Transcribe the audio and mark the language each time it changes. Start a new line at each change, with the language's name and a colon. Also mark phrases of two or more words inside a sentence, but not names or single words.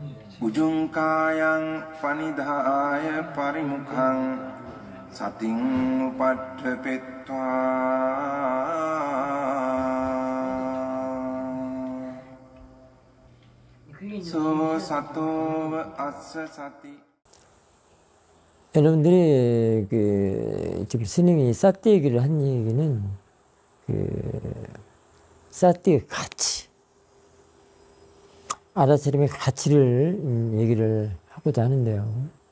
Pali: Ujungkayang panidhaya parimukhang sating upadhepetva so sato assa sati.
Korean: 여러분들이 지금 스님이 사띠 얘기를 한 얘기는 사띠의 가치, 아라차림의 가치를 얘기를 하고자 하는데요.